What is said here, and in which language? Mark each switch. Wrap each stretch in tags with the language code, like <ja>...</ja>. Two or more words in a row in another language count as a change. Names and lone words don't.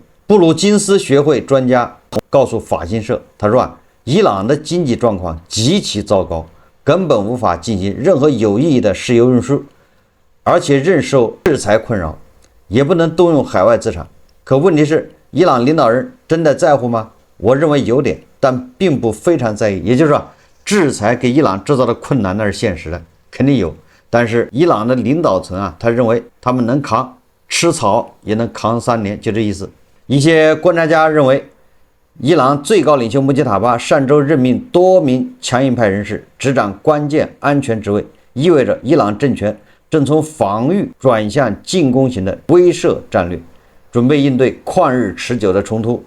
<zh>布魯金斯學會專家告訴法新社，他說伊朗的經濟狀況極其糟糕，根本無法進行任何有意義的石油運輸，而且仍受制裁困擾，也不能動用海外資產。可問題是，伊朗領導人真的在乎嗎？我認為有點，但並不非常在意。也就是說，制裁給伊朗制造的困難那是現實的，肯定有。但是伊朗的領導層他認為他們能扛，吃草也能扛3年，就這意思。一些觀察家認為，伊朗最高領袖穆吉塔巴上周任命多名強硬派人士執掌關鍵安全職位，意味着伊朗政權正從防禦轉向進攻型的威懾戰略，準備應對曠日持久的衝突。</zh>